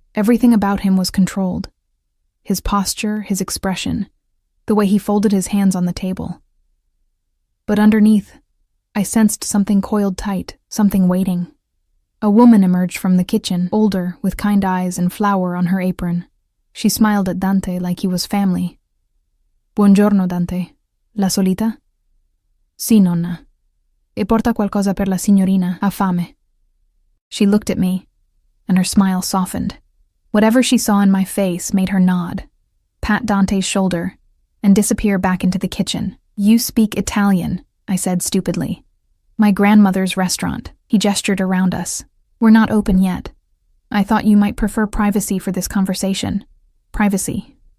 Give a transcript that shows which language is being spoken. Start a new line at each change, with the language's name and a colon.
English: Everything about him was controlled. His posture, his expression, the way he folded his hands on the table. But underneath, I sensed something coiled tight, something waiting. A woman emerged from the kitchen, older, with kind eyes and flour on her apron. She smiled at Dante like he was family.
Italian: "Buongiorno, Dante. La solita?" "Sì, nonna. E porta qualcosa per la signorina, ha fame."
English: She looked at me, and her smile softened. Whatever she saw in my face made her nod, pat Dante's shoulder, and disappear back into the kitchen. "You speak Italian," I said stupidly. "My grandmother's restaurant." He gestured around us. "We're not open yet. I thought you might prefer privacy for this conversation." "Privacy.